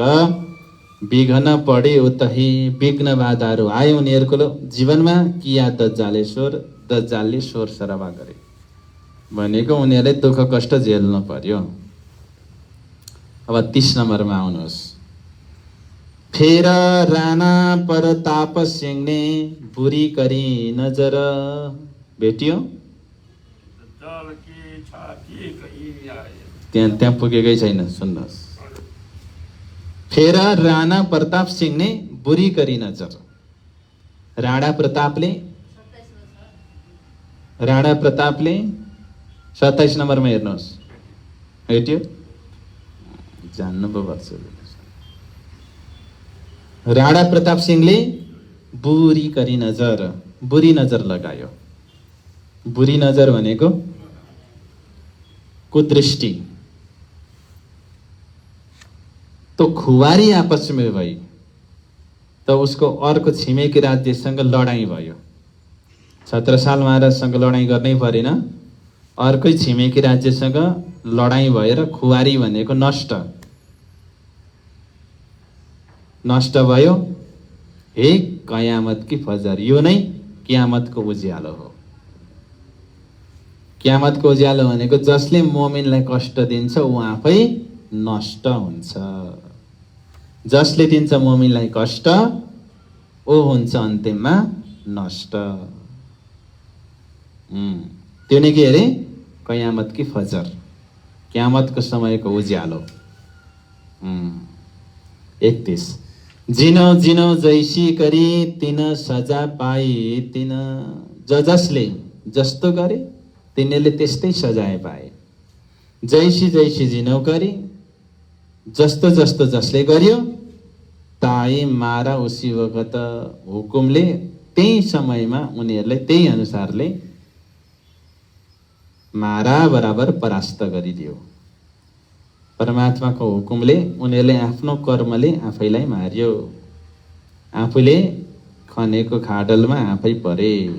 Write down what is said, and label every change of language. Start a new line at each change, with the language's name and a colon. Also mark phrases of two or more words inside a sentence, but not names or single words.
Nepali: विघ्न पढे उतही, विघ्न बाधाहरू आयो उनीहरूको जीवनमा। किया दज्जालले शोर सराबा गरे भनेको उनीहरूले दुःख कष्ट झेल्नु पर्यो। अब 30 नम्बरमा आउनुहोस्।
Hindi: फेर राणा प्रताप सिंहले बुरी करी नजर।
Nepali: भेटियो? त्यहाँ पुगेकै छैन, सुन्नुहोस्।
Hindi: फेर राणा प्रताप सिंहले बुरी करी नजर।
Nepali: राणा प्रतापले 27 नम्बरमा हेर्नुहोस्। भेट्यो? जान्नु पो पर्छ। राणा प्रताप सिंहले
Hindi: बुरी करी नजर,
Nepali: बुरी नजर लगायो। बुरी नजर भनेको कुदृष्टि।
Hindi: तो खुवारी आपस में भई,
Nepali: तो उसको अर्को छिमेकी राज्यसँग लडाईँ भयो। छत्रसाल महाराजसँग लडाईँ गर्नै परेन, अर्कै छिमेकी राज्यसँग लडाईँ भएर खुवारी भनेको नष्ट भयो।
Hindi: हे कयामत की फजर,
Nepali: यो नै कियामतको उज्यालो हो। कियामतको उज्यालो भनेको जसले मोमिनलाई कष्ट दिन्छ ऊ आफै नष्ट हुन्छ। जसले दिन्छ मोमिनलाई कष्ट ऊ हुन्छ अन्तिममा नष्ट। त्यो नै के अरे?
Hindi: कयामत की फजर,
Nepali: कियामतको समयको उज्यालो।
Hindi: 31 जिनो जिनो जैसी करी तिन सजा पाई तिन।
Nepali: जसले जस्तो गरे तिनीहरूले त्यस्तै सजाय पाए।
Hindi: जैसी जैसी जिनो करी,
Nepali: जस्तो जसले गर्यो
Hindi: ताई मारा उसी वखत
Nepali: हुकुमले त्यही समयमा उनीहरूलाई त्यही अनुसारले मारा बराबर परास्त गरिदियो। परमात्माको हुकुमले उनीहरूले आफ्नो कर्मले आफैलाई मार्यो, आफूले खनेको खाडलमा आफै परे।